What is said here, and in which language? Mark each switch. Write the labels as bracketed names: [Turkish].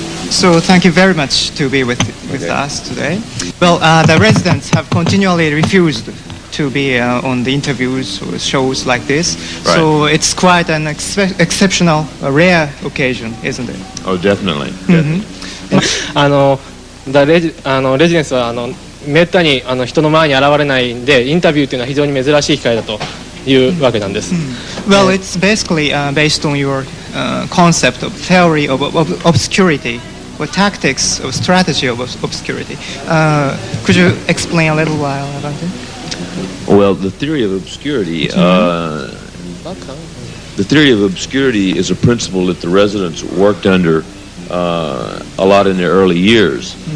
[English] So thank you very much to be with us today. Well, the residents have continually refused to be on the interviews or shows like this. Right. So it's quite an exceptional, rare occasion, isn't it? Oh, definitely. Mm-hmm. [Japanese] レジデンスはめったに人の前に現れないんで、インタビューというのは非常に珍しい機会だというわけなんです。 [English] Well, it's basically based on your concept of theory of obscurity, or tactics of strategy of obscurity. Could you explain a little while about it? Well, the theory of obscurity. The theory of obscurity is a principle that the residents worked under a lot in their early years.